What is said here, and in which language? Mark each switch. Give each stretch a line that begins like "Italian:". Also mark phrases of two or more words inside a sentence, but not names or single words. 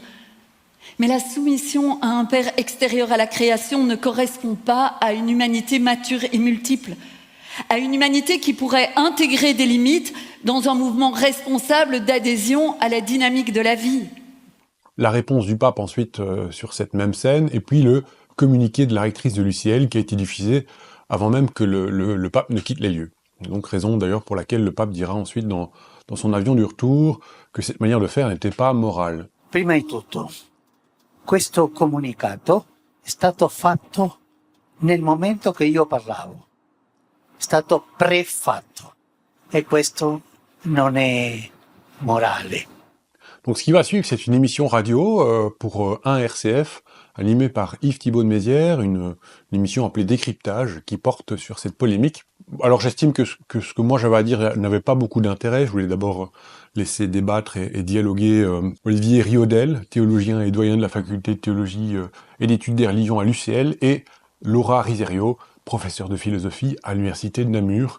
French: Mais la soumission à un père extérieur à la création ne correspond pas à une humanité mature et multiple, à une humanité qui pourrait intégrer des limites dans un mouvement responsable d'adhésion à la dynamique de la vie. La réponse du pape ensuite sur cette même scène, et puis le communiqué de la rectrice de l'UCL qui a été diffusé avant même que le pape ne quitte les lieux. Donc raison d'ailleurs pour laquelle le pape dira ensuite dans son avion du retour que cette manière de faire n'était pas morale.
Italian: Prima di tutto, questo comunicato è stato fatto nel momento che io parlavo. È stato prefatto. E questo non è morale.
French: Donc ce qui va suivre, c'est une émission radio pour un RCF, animée par Yves Thibault de Mézières, une émission appelée Décryptage, qui porte sur cette polémique. Alors j'estime que ce que moi j'avais à dire n'avait pas beaucoup d'intérêt. Je voulais d'abord laisser débattre et dialoguer Olivier Riodel, théologien et doyen de la faculté de théologie et d'études des religions à l'UCL, et Laura Riserio, professeur de philosophie à l'université de Namur.